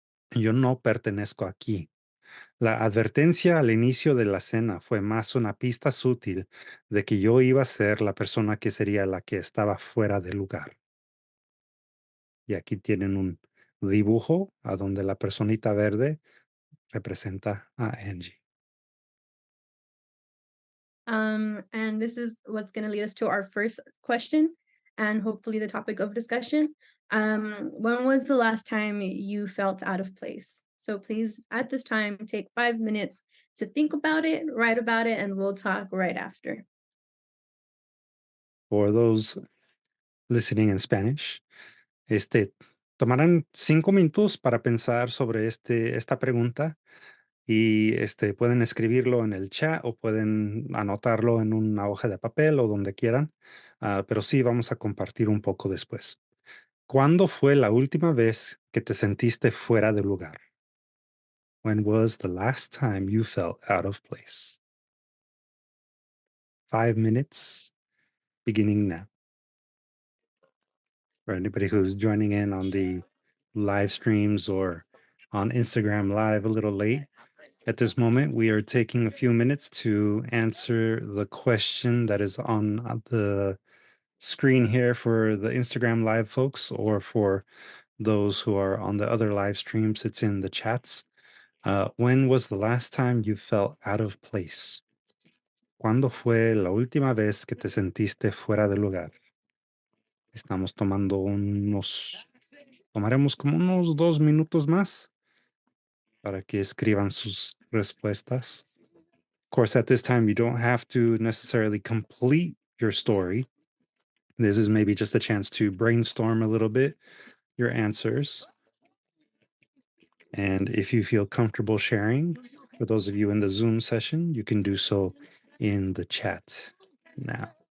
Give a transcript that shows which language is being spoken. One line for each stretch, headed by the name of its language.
Spanish: Yo no pertenezco aquí. La advertencia al inicio de la cena fue más una pista sutil de que yo iba a ser la persona que sería la que estaba fuera de lugar. Y aquí tienen un dibujo a donde la personita verde representa a Angie.
English: And this is what's going to lead us to our first question and hopefully the topic of discussion. When was the last time you felt out of place? So please, at this time, take 5 minutes to think about it, write about it, and we'll talk right after. For those listening in Spanish,
Spanish: tomarán 5 minutos para pensar sobre esta pregunta y pueden escribirlo en el chat o pueden anotarlo en una hoja de papel o donde quieran, pero sí vamos a compartir un poco después. ¿Cuándo fue la última vez que te sentiste fuera de lugar?
English: When was the last time you felt out of place? 5 minutes beginning now. For anybody who's joining in on the live streams or on Instagram Live a little late, at this moment, we are taking a few minutes to answer the question that is on the screen here for the Instagram Live folks, or for those who are on the other live streams, it's in the chats. When was the last time you felt out of place?
Spanish: ¿Cuándo fue la última vez que te sentiste fuera de lugar? Estamos tomaremos como unos 2 minutos más para que escriban sus respuestas.
English: Of course, at this time, you don't have to necessarily complete your story. This is maybe just a chance to brainstorm a little bit your answers. And if you feel comfortable sharing, for those of you in the Zoom session, you can do so in the chat now.